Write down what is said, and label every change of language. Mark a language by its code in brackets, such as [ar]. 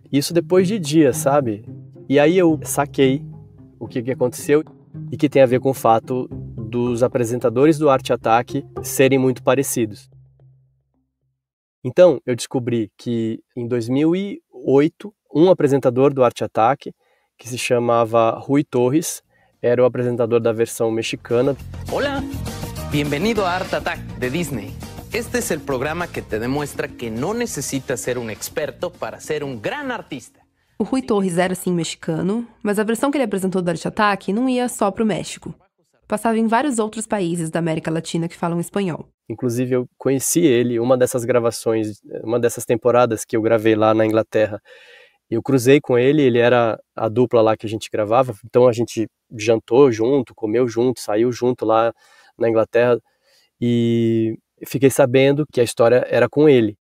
[pt] Isso depois de dias, sabe? E aí eu saquei o que aconteceu e que tem a ver com o fato dos apresentadores do Arte Ataque serem muito parecidos. Então, eu descobri que em 2008, um apresentador do Arte Ataque, que se chamava Rui Torres, era o apresentador da versão mexicana. [es] Hola, bienvenido a Art Attack de Disney. Este es el programa que te demuestra que no necesitas ser un experto para ser un gran artista. [pt] O Rui Torres era sim mexicano, mas a versão que ele apresentou do Arte Ataque não ia só pro México. Passava em vários outros países da América Latina que falam espanhol. Inclusive eu conheci ele, uma dessas gravações, uma dessas temporadas que eu gravei lá na Inglaterra. Eu cruzei com ele, ele era a dupla lá que a gente gravava, então a gente jantou junto, comeu junto, saiu junto lá na Inglaterra e fiquei sabendo que a história era com ele.